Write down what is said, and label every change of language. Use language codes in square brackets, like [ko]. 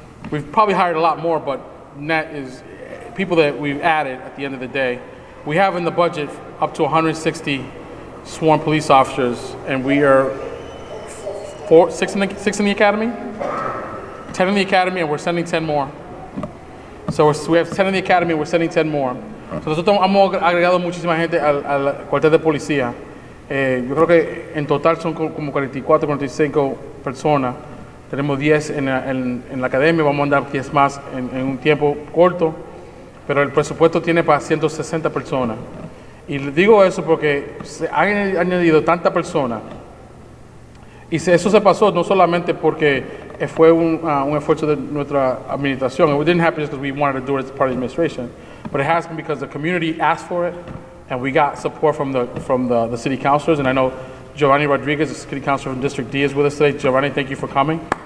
[en] We've probably hired a lot more, but net is people that we've added at the end of the day. We have in the budget up to 160 sworn police officers, and we are six in the academy, 10 in the academy, and we're sending 10 more. So we have 10 in the academy, and we're sending 10 more. [es] So nosotros hemos agregado muchísima gente al cuartel de policía. Yo creo que en total son como 44, 45 personas. Tenemos 10 en la academia, vamos a mandar 10 más en un tiempo corto, pero el presupuesto tiene para 160 personas. Y les digo eso porque se han añadido tantas personas. Y eso se pasó no solamente porque fue un esfuerzo de nuestra administración. [en] It didn't happen just because we wanted to do it as part of the administration, but it has been because the community asked for it, and we got support from the city councilors. And I know Giovanni Rodriguez, the city councilor from District D, is with us today. Giovanni, thank you for coming.